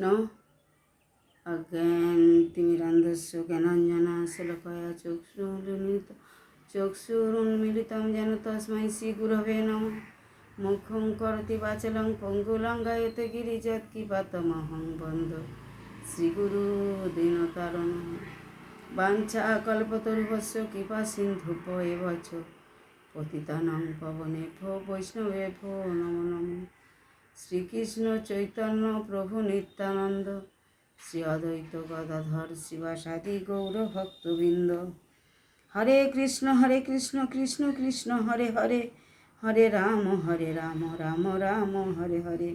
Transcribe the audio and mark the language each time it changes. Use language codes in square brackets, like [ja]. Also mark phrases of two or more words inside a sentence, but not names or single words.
[sa] অজ্ঞান তিমিরান্ধস্য জ্ঞানাঞ্জনা শলাকয়া চক্ষুরুন্মিলিতং যেন তস্मै শ্রীগুরবে নমঃ। মুখং করোতি বাচালং পঙ্গুলঙ্ঘয়তে গিরিযৎকিপাতমহং বন্দে শ্রীগুরু দীনতারিণঃ। বাঞ্ছাকল্পতরুভ্যশ্চ কৃপা সিন্ধুভ্যেব চ পতিতানাং পাবনেভ্যো বৈষ্ণবেভ্যো নমো নমঃ। [bn] শ্রীকৃষ্ণ চৈতন্য প্রভু নিত্যানন্দ শ্রী অদ্বৈত গদাধর শিবাসাদি গৌর ভক্তবৃন্দ। [sa] হরে কৃষ্ণ কৃষ্ণ কৃষ্ণ হরে হরে, হরে রাম রাম রাম হরে হরে।